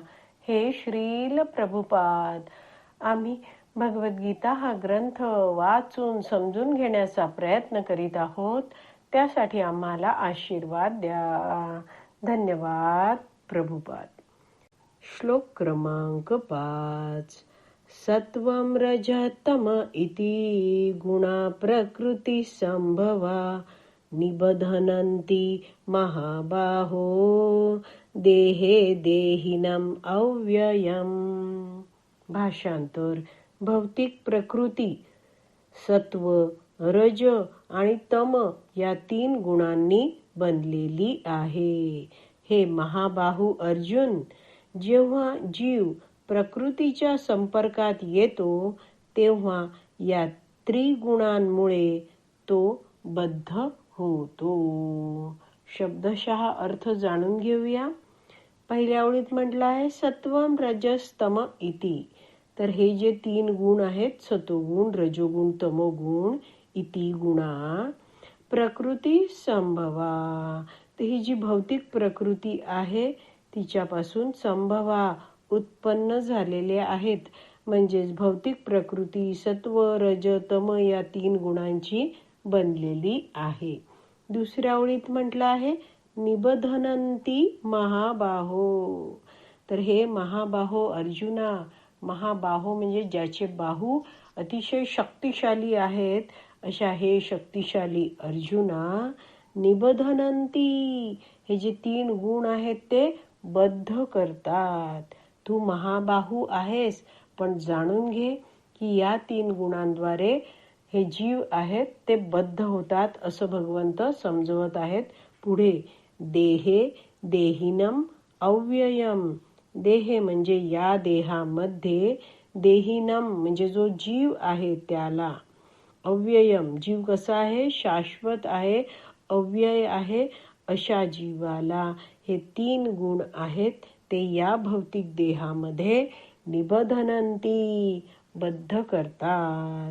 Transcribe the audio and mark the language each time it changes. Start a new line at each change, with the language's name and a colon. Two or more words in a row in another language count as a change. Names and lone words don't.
Marathi: हे श्रील प्रभुपाद, आम्ही भगवद्गीता हा ग्रंथ वाचून समजून घेण्याचा प्रयत्न करीत आहोत. त्यासाठी आम्हाला आशीर्वाद द्या. धन्यवाद प्रभुपाद. श्लोक क्रमांक 5.
Sanskrit: सत्वं रजतम इति गुणा प्रकृती संभवा निबधनन्ति महाबाहो देहे देहिनम अव्ययम.
Marathi: भाषांतर. भौतिक प्रकृती सत्व, रज आणि तम या 3 गुणांनी बनलेली आहे. हे महाबाहू अर्जुन, जेव्हा जीव प्रकृतीच्या संपर्कात येतो तेव्हा या त्रिगुणांमुळे तो बद्ध होतो. शब्दशः अर्थ जाणून घेऊया. पहिल्या ओळीत म्हटलं आहे
Sanskrit: सत्वम रजस तम इति.
Marathi: तर हे जे 3 गुण आहेत,
Sanskrit: सतोगुण, रजोगुण, तमोगुण, इति गुणा प्रकृती संभवा.
Marathi: तर ही जी भौतिक प्रकृती आहे तिच्यापासून संभवा उत्पन्न झालेले आहेत. म्हणजेच भौतिक प्रकृती सत्व, रज, तम या 3 गुणांची बनलेली आहे. दुसऱ्या ओळीत म्हटलं आहे
Sanskrit: निबधनंती महाबाहो.
Marathi: तर हे महाबाहो अर्जुना, महाबाहो म्हणजे ज्याचे बाहू अतिशय शक्तिशाली आहेत, अशा हे शक्तिशाली अर्जुना, निबधनंती हे जे 3 गुण आहेत ते बद्ध करतात. तू महाबाहू आहेस, पण जाणून घे की या 3 गुणांद्वारे हे जीव आहेत ते बद्ध होतात, असं भगवंत समजवत आहेत.
Sanskrit: पुढे देहे देहिनम अव्ययम.
Marathi: देहे म्हणजे या देहामध्ये, देहिनम म्हणजे जो जीव आहे त्याला, अव्ययम जीव कसा आहे, शाश्वत आहे, अव्यय आहे, अशा जीवाला हे 3 गुण आहेत ते या भौतिक देहामध्ये निबधनंती बद्ध करतात.